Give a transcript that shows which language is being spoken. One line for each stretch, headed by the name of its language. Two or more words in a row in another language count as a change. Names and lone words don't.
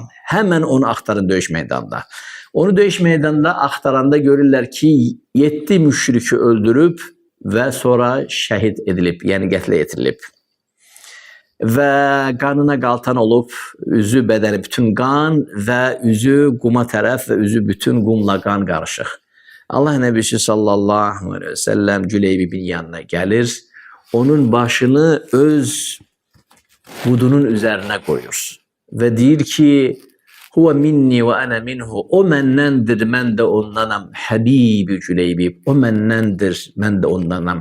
Azerbaijani: Hemen onu axtarın döyüş meydanında. Onu döyüş meydanında axtaranda görürlər ki, 7 müşriki öldürüb ve sonra şəhid edilib, yəni qətlə yetirilib. Ve qanına qaltan olub, üzü bədəni bütün qan ve üzü quma tərəf ve üzü bütün qumla qan qarışıq. Allah Nəbisi
Arabic: صلى الله عليه وسلم
Azerbaijani: Cüleybibin yanına gelir, onun başını öz budunun üzerine koyur ve deyir ki,
Arabic: "هو مني وأنا منه."
Azerbaijani: O mennendir, men de ondanam. Habibi Cüleybib. O mennendir, men de ondanam.